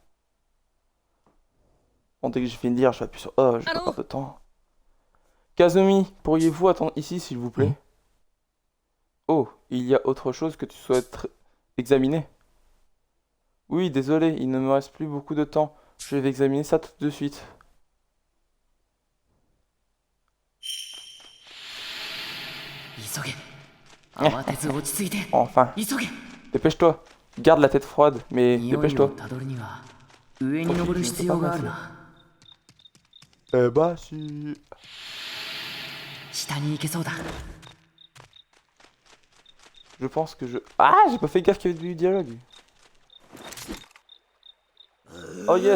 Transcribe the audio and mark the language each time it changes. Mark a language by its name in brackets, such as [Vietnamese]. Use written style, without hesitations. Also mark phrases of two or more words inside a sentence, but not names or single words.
[French] Bon, dès que je finis de lire, je vais appuyer sur A, je vais pas perdre de temps. Kazumi, pourriez-vous attendre ici, s'il vous plaît? Oh, il y a autre chose que tu souhaites examiner? Oui, désolé, il ne me reste plus beaucoup de temps. Je vais examiner ça tout de suite. [Japanese] 急げ。慌てず落ち着いて。 [French] Enfin, [Japanese] 急げ。 [French] dépêche-toi. Garde la tête froide, mais [Japanese] 匂いを [French] dépêche-toi. [Japanese] たどるには上に登る必要があるな。 [French] Eh bah, si... 下に行けそうだ。 Je pense que je... Ah, j'ai pas fait gaffe qu'il y avait du dialogue. [English] Oh yes.